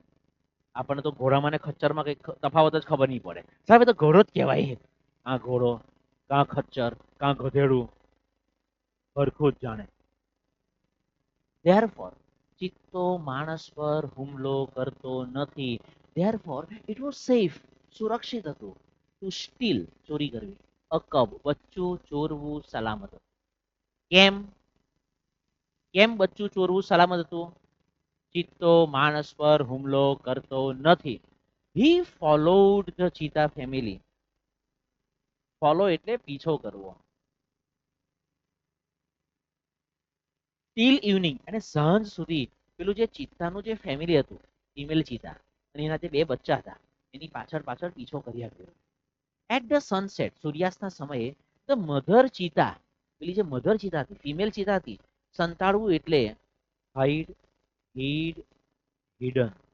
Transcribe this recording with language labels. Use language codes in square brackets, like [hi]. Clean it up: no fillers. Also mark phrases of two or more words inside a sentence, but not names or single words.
[gu] આપણને તો ઘોડામાં ને ખચ્ચરમાં કઈ તફાવત જ ખબર નહીં પડે. સાહેબ તો ઘોડો જ કહેવાય. આ ઘોડો કાં ખચ્ચર કાં ગધેડું હરખું જ જાણે. Therefore, ચિત્તો માણસ પર હુમલો કરતો નથી. [en] Therefore, it was safe. [gu] સુરક્ષિત હતું. [en] To steal [gu] ચોરી કરવી. [en] A cub [gu] બચ્ચું ચોરવું સલામત હતું. કેમ? કેમ બચ્ચું ચોરવું સલામત હતું? ચિત્તો માણસ પર હુમલો કરતો નથી. [en] He followed the cheetah family. [gu] ફોલો એટલે પીછો કરવો. [en] till evening [gu] અને સાંજ સુધી પેલું જે ચિત્તાનું જે ફેમિલી હતું, ફિમેલ ચિત્તા અને એના જે 2 બચ્ચા હતા એની પાછળ પાછળ પીછો કર્યા કર્યો. [en] at the sunset [gu] સૂર્યાસ્તના સમયે [en] the mother [gu] ચિત્તા, પેલી જે મધર ચિત્તા હતી, ફિમેલ ચિત્તા હતી, સંતાડવું એટલે [en] hide, hid, hidden.